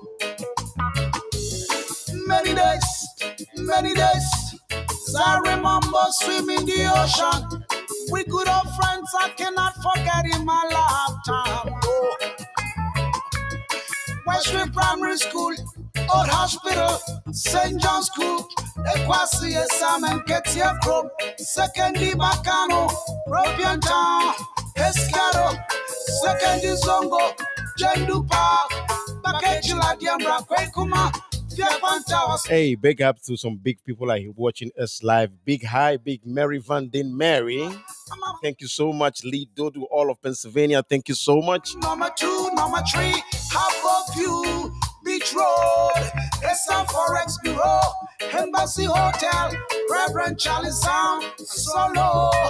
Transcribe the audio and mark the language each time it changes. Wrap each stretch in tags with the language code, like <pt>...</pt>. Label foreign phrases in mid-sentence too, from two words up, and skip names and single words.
<en>Many days, I remember swimming the ocean with good old friends I cannot forget in my lifetime. Oh. Westwood Primary School, Old Hospital, St. John's School, Equasi, Sam and Ketia Club, Secondary Bacano, Ropian Town, Escaro, Secondary Zongo, Jendu Park, Bakechila Diambra, Kwekuma. Hey, big up to some big people are watching us live. Big hi, big Mary Van Den Mary. Thank you so much. Lead Dodo, all of Pennsylvania. Thank you so much. Number 2, number 3, Harbour View, Beach Road, SM Forex Bureau, Embassy Hotel, Reverend Charlie Sound, Solo.</en>